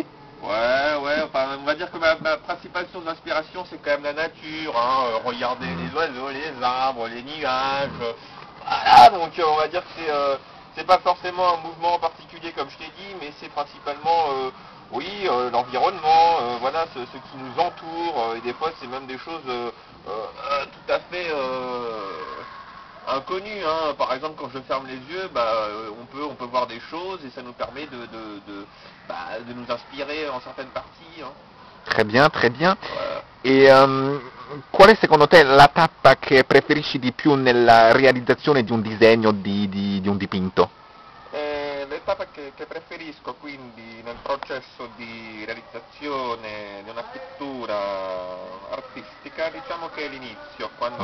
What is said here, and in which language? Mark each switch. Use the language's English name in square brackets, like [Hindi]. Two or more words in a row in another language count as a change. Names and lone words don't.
[French] Ouais, enfin, on va dire que ma principale source d'inspiration, c'est quand même la nature, hein, regarder les oiseaux, les arbres, les nuages, voilà, donc on va dire que c'est pas forcément un mouvement en particulier comme je t'ai dit, mais c'est principalement, oui, l'environnement, voilà, ce qui nous entoure, et des fois c'est même des choses tout à fait inconnu, hein. Par exemple, quand je ferme les yeux, on peut voir des choses et ça nous permet de nous inspirer en certaines parties, hein. Très bien, très bien. Voilà. [Italian] E qual è secondo te la tappa che preferisci di più nella realizzazione di un disegno, di un dipinto? L'etapa che preferisco quindi nel processo di realizzazione di una pittura artistica, diciamo che è l'inizio, quando